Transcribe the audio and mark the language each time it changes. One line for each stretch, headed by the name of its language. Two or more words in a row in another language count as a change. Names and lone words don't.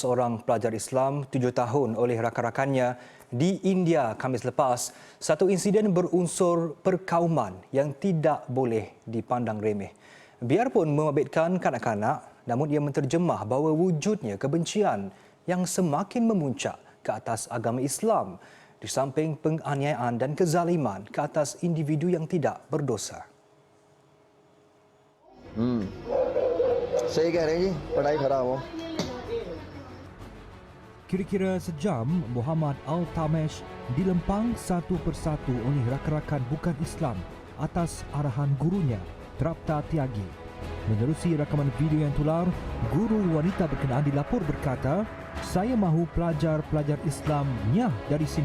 Malay: seorang pelajar Islam 7 tahun oleh rakan-rakannya di India Khamis lepas, satu insiden berunsur perkauman yang tidak boleh dipandang remeh. Biarpun membabitkan kanak-kanak, namun ia menterjemah bahawa wujudnya kebencian yang semakin memuncak ke atas agama Islam di samping penganiayaan dan kezaliman ke atas individu yang tidak berdosa.
Hindi: सही कह रहे हैं जी पढ़ाई खराब हो
Malay: Kira-kira sejam, Muhammad Al-Tamesh dilempang satu persatu oleh rakan-rakan bukan Islam atas arahan gurunya, Trapta Tyagi. Menerusi rakaman video yang tular, guru wanita berkenaan dilapor berkata, "Saya mahu pelajar-pelajar Islam nyah dari sini."